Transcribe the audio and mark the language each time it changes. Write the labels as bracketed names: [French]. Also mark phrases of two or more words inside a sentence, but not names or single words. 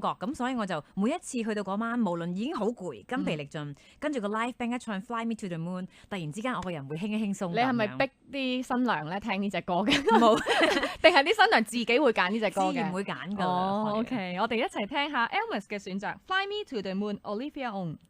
[Cantonese] 咁所以我就每一次去到嗰晚，無論已經好攰、筋疲力盡，跟住個 [English] live band [Cantonese] 一唱 Fly Me to the Moon，突然之間我個人會輕輕鬆。你係咪逼啲新娘咧聽呢隻歌嘅？冇，定係啲新娘自己會揀呢隻歌嘅？自然會揀㗎。 OK， 我哋一齊聽下 Elmas 嘅選擇 Fly Me to the Moon，Olivia On。